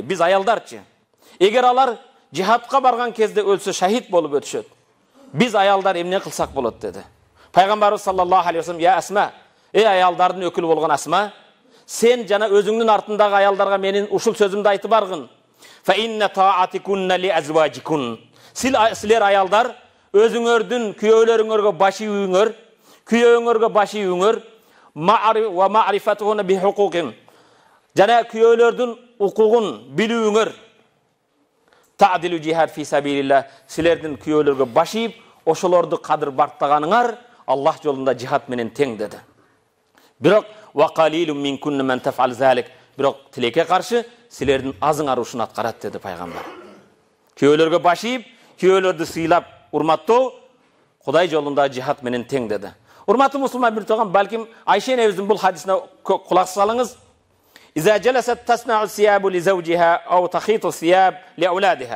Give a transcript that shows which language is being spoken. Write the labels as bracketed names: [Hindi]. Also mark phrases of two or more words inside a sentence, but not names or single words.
[Kyrgyz] Биз аялдарчы. Эгер алар жихадка барган кезде өлсө шахид болуп өтүшөт. Биз аялдар эмне кылсак болот" деди. Пайгамбарыбыз [Arabic] صلى الله عليه وسلم: [Kyrgyz] "Я Асма, эй аялдардын өкүлү болгон Асма, сен жана өзүңдүн артындагы аялдарга менин ушул сөзүмдү айтып баргын. [Arabic] فإن طاعتكن لأزواجكن." [Kyrgyz] Силер аялдар өзүңөрдүн күйөөлөрүңөргө баш ийүүңөр, күйөөңөргө баш ийүүңөр, [Arabic] و معرفتهن بحقوق. [Kyrgyz] Жана күйөөлөрдүн укугун билүүңөр. [Arabic] تعدل جهاد في سبيل الله. [Kyrgyz] Силердин күйөөлөргө баш ийип, ошолорду кадыр бартаганыңар Аллах жолунда жихад менен тең деди. Бирок [Arabic] و قليل منكن من تفعل ذلك. [Kyrgyz] Бирок тилекке каршы силердин азыңар ушуну аткарат деди пайгамбар. Күйөөлөргө баш ийип, күйөөлөрдү сыйлап урматтоо Кудай жолунда жихад менен тең деди. Урматтуу мусулман бир туган, балким Айша энебиздин бул хадисине кулак салыңыз. [Arabic] إذا جلست تصنع ثياب لزوجها أو تخيط ثياب لأولادها.